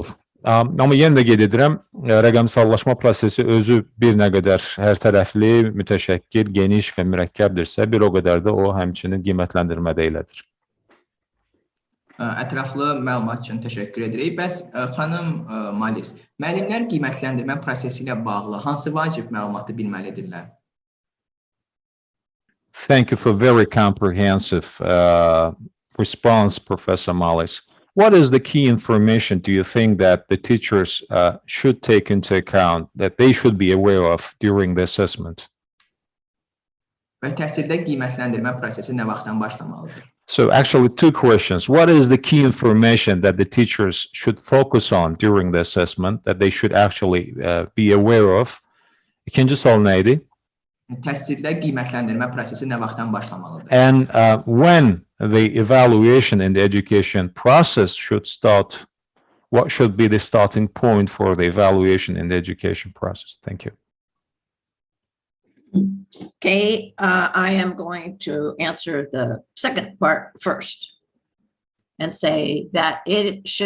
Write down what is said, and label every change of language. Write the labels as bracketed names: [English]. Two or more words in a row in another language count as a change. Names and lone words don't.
[Azerbaijani] Amma yenə də qeyd edirəm, rəqəmsallaşma prosesi özü bir nə qədər hər tərəfli, mütəşəkkil, geniş və mürəkkəbdirsə, bir o qədər də o həmçinin qiymətləndirmədə elədir. Ətraflı məlumat üçün təşəkkür edirik. Bəs xanım Mullis, müəllimlər qiymətləndirmə prosesi ilə bağlı hansı vacib məlumatı bilməlidirlər? [English] Thank you for very comprehensive response, Professor Mullis. What is the key information do you think that the teachers should take into account, that they should be aware of during the assessment? [Azerbaijani] Və təhsildə qiymətləndirmə prosesi nə vaxtdan başlamalıdır? [English] So actually two questions. What is the key information that the teachers should focus on during the assessment that they should actually be aware of? [Azerbaijani] İkinci sual neydi? Təhsildə qiymətləndirmə prosesi nə vaxtdan başlamalıdır? [English] And when the evaluation in the education process should start, what should be the starting point for the evaluation in the education process? Thank you. Okay, I am going to answer the second part first and say that it should